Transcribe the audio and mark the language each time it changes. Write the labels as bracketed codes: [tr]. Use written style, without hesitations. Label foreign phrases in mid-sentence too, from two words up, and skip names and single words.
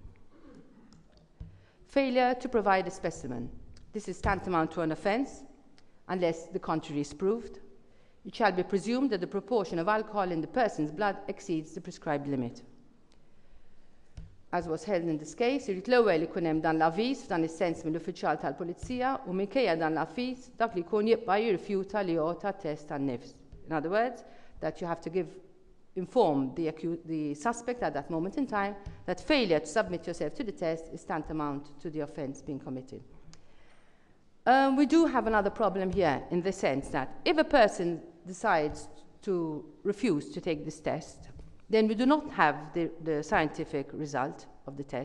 [en] Failure to provide a specimen. This is tantamount to an offence unless the contrary is proved. It shall be presumed that the proportion of alcohol in the person's blood exceeds the prescribed limit. As was held in this case, [mt] irid l-ewwel ikun hemm dan l-avviż f'dan is-sens mill-uffiċjal tal-Pulizija u minkejja dan l-avviż dak li jkun jibqa' jirrifjuta li jagħta test tan-nifs. [en] In other words, that you have to inform the suspect at that moment in time that failure to submit yourself to the test is tantamount to the offence being committed. We do have another problem here in the sense that if a person decides to refuse to take this test, then we do not have the scientific result of the test.